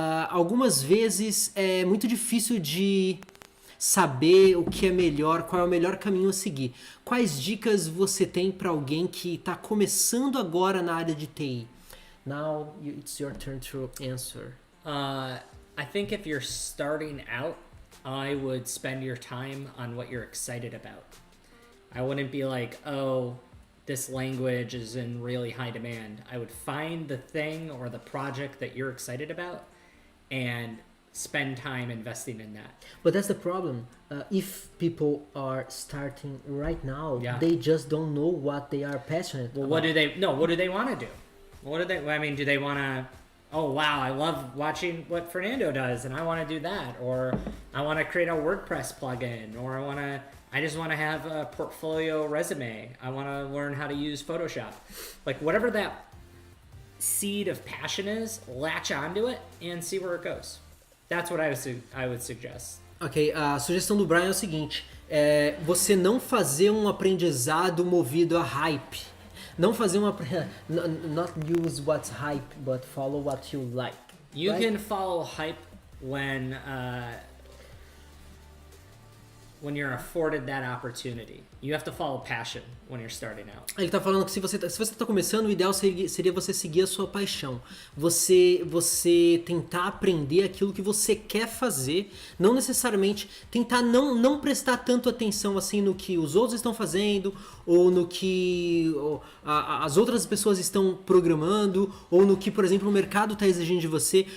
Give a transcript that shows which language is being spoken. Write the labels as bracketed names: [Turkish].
[Portuguese] Algumas vezes é muito difícil de saber o que é melhor, qual é o melhor caminho a seguir. Quais dicas você tem para alguém que está começando agora na área de TI? [English] Now it's your turn to answer. I think if you're starting out, I would spend your time on what you're excited about. I wouldn't be like, oh, this language is in really high demand. I would find the thing or the project that you're excited about and spend time investing in that. But that's the problem. If people are starting right now, they just don't know what they are passionate about. What do they want to do? Do they want to, oh wow, I love watching what Fernando does and I want to do that, or I want to create a WordPress plugin, or I I just want to have a portfolio resume. I want to learn how to use Photoshop. Like whatever that seed of passion is, latch onto it and see where it goes. That's what I would suggest. [Portuguese] Ok, a sugestão do Bryan é o seguinte, você não fazer um aprendizado movido a hype. Não fazer [English] not use what's hype, but follow what you like. You right? can follow hype when you're afforded that opportunity. You have to follow passion when you're starting out. [Portuguese] Ele tá falando que se você tá começando, o ideal seria você seguir a sua paixão. Você tentar aprender aquilo que você quer fazer, não necessariamente tentar não prestar tanto atenção assim no que os outros estão fazendo, ou no que as outras pessoas estão programando, ou no que, por exemplo, o mercado está exigindo de você.